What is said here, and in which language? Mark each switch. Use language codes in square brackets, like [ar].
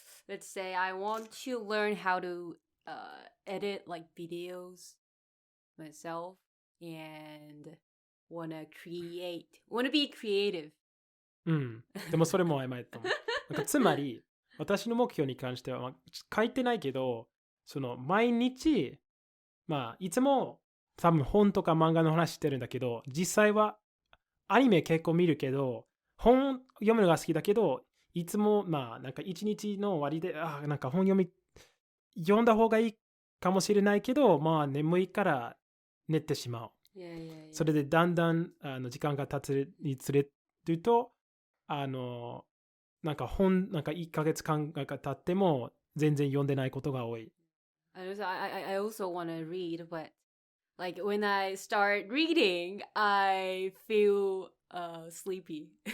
[en] Let's say I want to learn how to edit like videos myself and wanna be creative. [ja] でもそれも曖昧だと思う。なんかつまり、私の目標に関しては、書いてないけど、その毎日、いつも多分本とか漫画の話してるんだけど、実際はアニメ結構見るけど、本読むのが好きだけど、いつもなんか一日の終わりで、なんか本読んだ方がいいかもしれないけど、眠いから寝てしまう。それでだんだん時間が経つにつれると、なんか1ヶ月間が経っても全然読んでないことが多い。 [en] I also want to read, but like when I start reading, I feel sleepy.